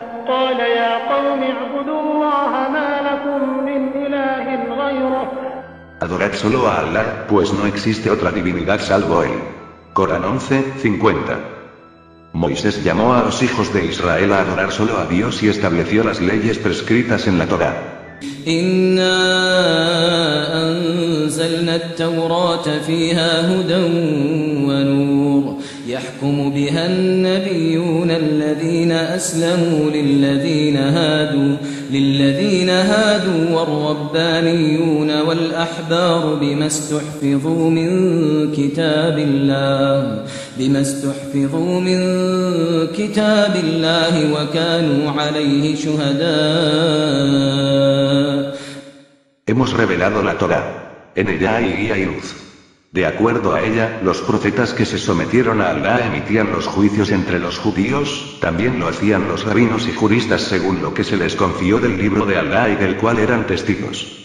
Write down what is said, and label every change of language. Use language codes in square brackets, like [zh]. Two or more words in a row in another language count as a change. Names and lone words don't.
[es] Adorad solo a Allah, pues no existe otra divinidad salvo Él. Corán 11:50. Moisés llamó a los hijos de Israel a adorar solo a Dios y estableció las leyes prescritas en la Torá. [ar] أنزلنا التوراة فيها هدى ونور يحكم بها النبيون الذين أسلموا للذين هادوا والربانيون والأحبار بما استحفظوا من كتاب الله وكانوا عليه شهداء. [es] Hemos revelado la Torá. En ella hay guía y luz. De acuerdo a ella, los profetas que se sometieron a Allah emitían los juicios entre los judíos, también lo hacían los rabinos y juristas según lo que se les confió del libro de Allah y del cual eran testigos.